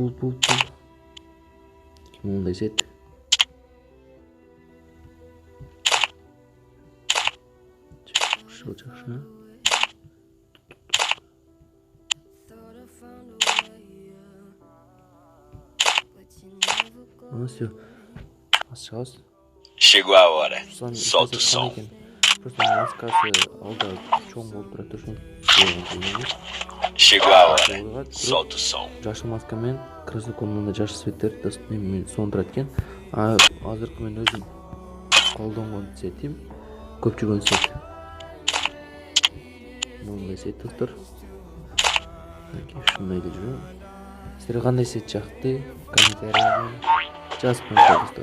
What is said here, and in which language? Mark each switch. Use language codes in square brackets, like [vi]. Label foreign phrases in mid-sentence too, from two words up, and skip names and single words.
[ky] Мындай сет. жакшы. Всё. [tr] Açacağız. [pt] Chegou a hora. Solta o som. [ky] Просто маскасы алда чоң болуп турат ошон. [pt] Chegou a hora. Solta o som. [ky] Жашыл маска менен красокомдон жашыл светтер мен сондурат экен. Азыркы мен өзүм колдонгон сетим көп жүргөн сет. Мындай сет достор. Ушундай эле жүрөм. Силерге кандай сет жакты? Комментарийге жазып коюңуздар достор.